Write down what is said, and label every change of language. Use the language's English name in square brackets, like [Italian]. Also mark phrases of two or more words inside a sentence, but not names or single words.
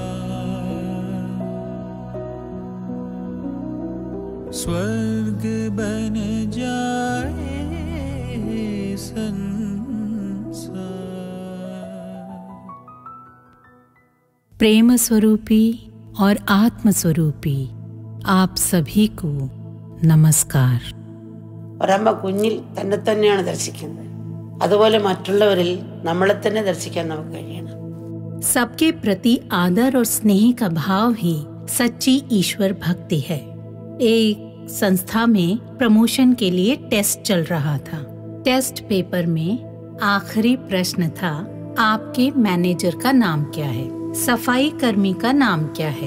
[Hindi] स्वर्ग बन जाए संसार। प्रेम स्वरूपी और आत्म स्वरूपी आप सभी को नमस्कार। [Malayalam] और അമ്മ കുഞ്ഞിൽ തന്നെ തന്നെയാണ് ദർശിക്കുന്നത്, അതുപോലെ മറ്റുള്ളവരിൽ നമ്മളെ തന്നെ ദർശിക്കാൻ നമുക്ക് കഴിയണം। [Hindi] सबके प्रति आदर और स्नेह का भाव ही सच्ची ईश्वर भक्ति है। एक संस्था में प्रमोशन के लिए टेस्ट चल रहा था। टेस्ट पेपर में आखिरी प्रश्न था, आपके मैनेजर का नाम क्या है, सफाई कर्मी का नाम क्या है।